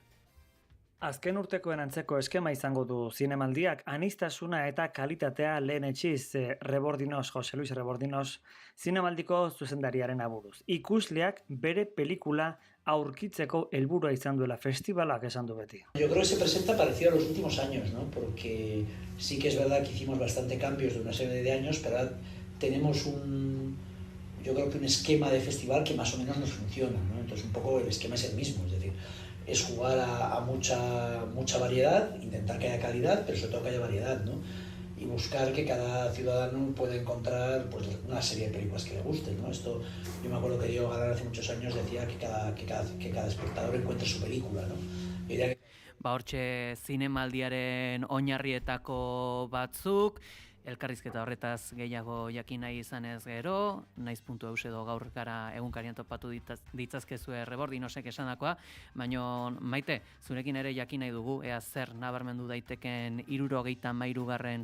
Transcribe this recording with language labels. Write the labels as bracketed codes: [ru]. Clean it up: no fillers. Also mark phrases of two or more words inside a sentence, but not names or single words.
[eu] Azken urtekoen antzeko eskema izango du zinemaldiak, aniztasuna eta kalitatea lehenetsiz Jose Luis Rebordinos zinemaldiko zuzendariaren aburuz. Ikusleak bere pelikula aurkitzeko helburua izan duela festivalak esan du beti. [es] Yo creo que se presenta parecido a los últimos años, ¿no? Porque sí que es verdad que hicimos bastante cambios de una serie de años, pero ahora tenemos yo creo que un esquema de festival que más o menos nos funciona, ¿no? Entonces un poco el esquema es el mismo, es decir, es jugar a mucha variedad, intentar que haya calidad, pero sobre todo que haya variedad, ¿no? Y buscar que cada ciudadano pueda encontrar una serie de películas que le gusten, ¿no? Esto, yo me acuerdo que Diego Galán hace muchos años decía que cada espectador encuentre su película, ¿no? [eu] Hortxe zinemaldiaren oinarrietako batzuk, elkarrizketa horretaz gehiago jakin nahi izanez gero, naiz.eus edo gaur gara egunkarian topatu ditzazkezue Rebordinosek esanakoa, baina Maite, zurekin ere jakin nahi dugu, ea zer nabarmendu daiteken 73.